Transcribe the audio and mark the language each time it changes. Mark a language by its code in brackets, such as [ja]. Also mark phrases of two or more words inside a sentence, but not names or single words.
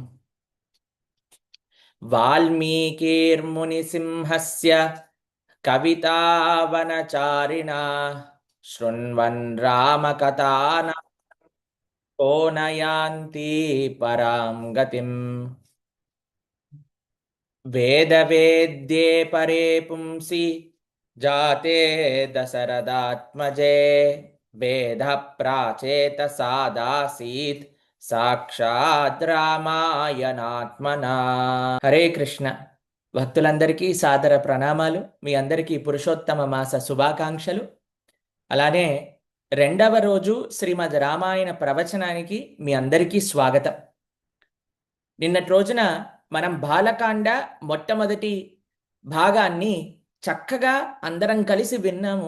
[sa] वाल्मीकिर्मुनिसिंहस्य कवितावनचारिणा शृण्वन् रामकथानां को न यान्ति परां गतिम्। वेदवेद्ये परे पुंसि जाते दशरथात्मजे वेदः प्राचेतसादासीत् साक्षात् రామాయణాత్మనా। [te] హరే కృష్ణ. భక్తులందరికీ సాదర ప్రణామాలు. మీ అందరికీ పురుషోత్తమ మాస శుభాకాంక్షలు. అలానే రెండవ రోజు శ్రీమద్ రామాయణ ప్రవచనానికి మీ అందరికీ స్వాగతం. నిన్నటి రోజున మనం బాలకాండ మొట్టమొదటి భాగాన్ని చక్కగా అందరం కలిసి విన్నాము.